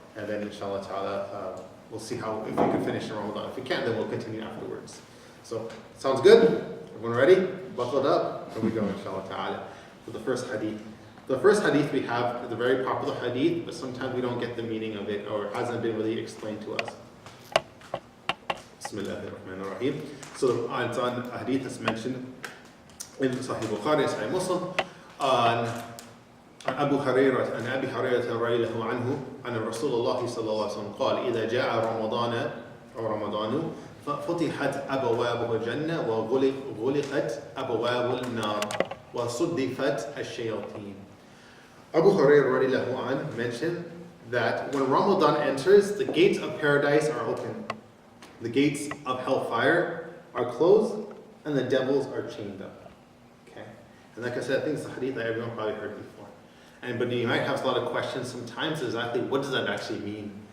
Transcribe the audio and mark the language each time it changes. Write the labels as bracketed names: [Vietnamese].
[English] And then inshallah ta'ala, we'll see if we can finish in Ramadan. If we can't, then we'll continue afterwards. So, sounds good? Everyone ready? Buckled up? Here we go, inshallah ta'ala. For the first hadith. The first hadith we have is a very popular hadith, but sometimes we don't get the meaning of it, or it hasn't been really explained to us. [Arabic] Bismillahirrahmanirrahim. [English] So it's on a hadith that's mentioned in Sahih Bukhari, Sahih Muslim, on [Arabic] أبي هريرة رضي الله عنه أن رسول الله صلى الله عليه وسلم قال إذا جاء رمضان ففتحت أبواب الجنة وغلقت أبواب النار وصدفت الشياطين. [English] Abu Hurairah radiallahu anhu mentioned that when Ramadan enters, the gates of paradise are open The gates of hellfire are closed and the devils are chained up. Okay? And like I said, I think it's a hadith that everyone probably heard before. But you might have a lot of questions sometimes exactly what does that actually mean?